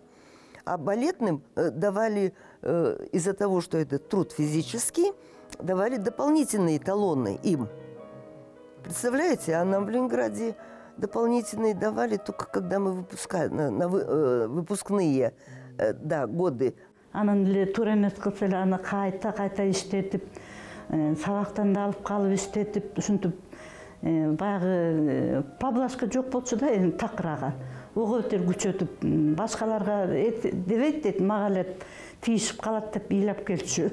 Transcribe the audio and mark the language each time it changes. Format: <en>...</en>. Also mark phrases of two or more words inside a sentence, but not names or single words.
<ru>А балетным давали, из-за того, что это труд физический, давали дополнительные талоны им. Представляете, а нам в Ленинграде дополнительные давали только когда мы выпускные годы.</ru> <ky>Анан эле туура эмес кылса эле аны кайта иштетип, сабактан да алып калып иштетип, ушинтип баягы поблажка жок болчу да, эми такырага. Ого бетер күчөтүп, башкаларга дебейт дейт, мага эле тийишип калат деп ыйлап келчү.</ky>